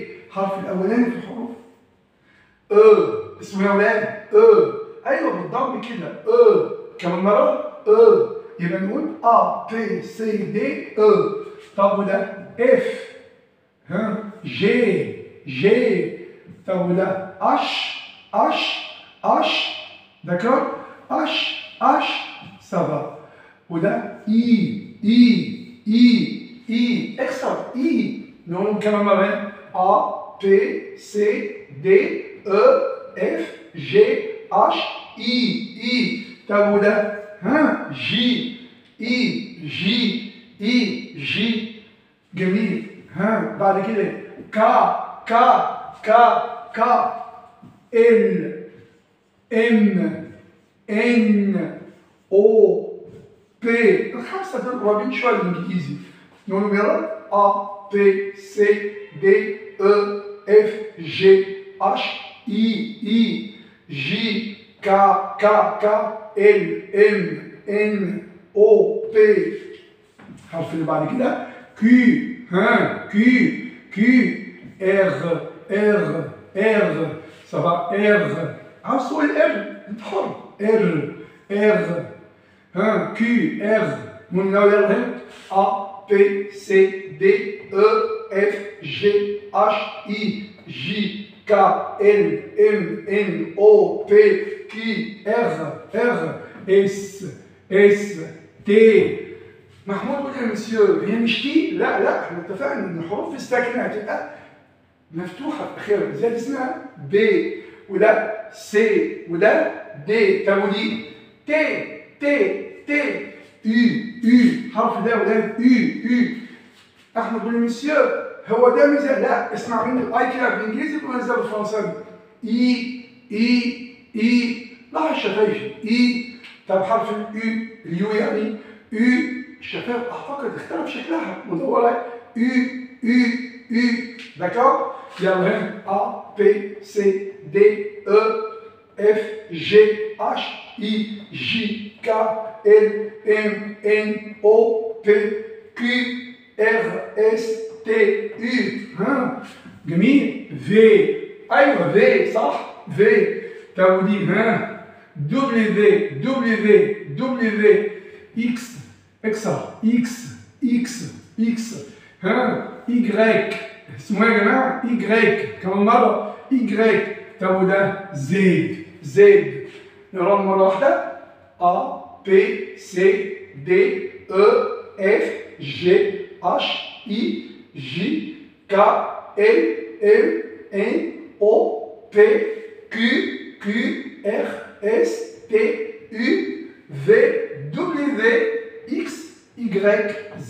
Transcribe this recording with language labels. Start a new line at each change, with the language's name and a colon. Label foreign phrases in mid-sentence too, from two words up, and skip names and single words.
Arabic: الحرف الاولاني في الحروف اسمه يا ولاد ايوه بالضم كده كمان مره يبقى نقول
French: A B C D E.
Arabic: طب وده
French: F G طب وده H d'accord H ça va. وده I
Arabic: اكسر نقول كمان مرة
French: A B C D E F G H I.
Arabic: طب وده جي جميل. بعد كده كا ال ام ان او بي. الخمسه دول قريبين شويه من الانجليزي. نقولهم يلا
French: A B C D E F G H I J K L M N O P.
Arabic: الحرف اللي بعد كده كيو
French: R ça va R.
Arabic: عاوز تقول ار انت حر. ر كيو R. من يلا
French: A B C D E F G H I J K L M N O P Q R S T.
Arabic: محمود قول يا مسيو هي مش تي؟ لا احنا اتفقنا ان الحروف الساكنه هتبقى مفتوحه في اخرها، زي اسمها ب، وده سي، وده دي. طب ودي تي يو حرف ده وده يو. احمد قول يا مسيو هو ده ميزه؟ لا اسمع مني الاي كده بالانجليزي وميزه بالفرنساوي اي لاحظ الشفايف طب حرف اليو يعني الشفايف اعتقد اختلف شكلها مدوره داكور. يلا هنا
French: A B C D E F G H I J K L M N O P Q R S T U.
Arabic: جميل. في ايوه في صح في. طب ودي
French: W X Y
Arabic: اسمه ايه يا جماعه؟ إيجريك. كمان مره إيجريك. طب وده زد. زد. نقراهم مره واحده.
French: A B C D E F G H I J K L M N O P Q Q R S T U V W X Y Z.